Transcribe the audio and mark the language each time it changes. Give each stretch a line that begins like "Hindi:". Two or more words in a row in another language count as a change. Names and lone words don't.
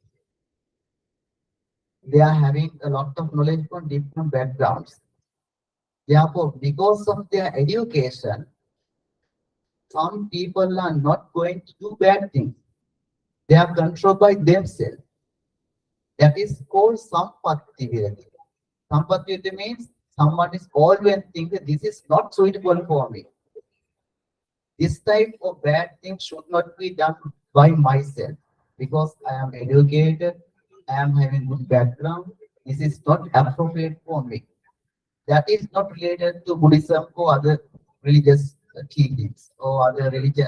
English: They are having a lot of knowledge from different backgrounds. Therefore, because of their education, some people are not going to do bad things. They are controlled by themselves. That is called
Pali: sampatti virati. Sampatti virati
English: means someone is always thinking this is not suitable for me. This type of bad thing should not be done by myself because I am educated, I am having good background. This is not appropriate for me. That is not related to Buddhism or other religious teachings or other religion.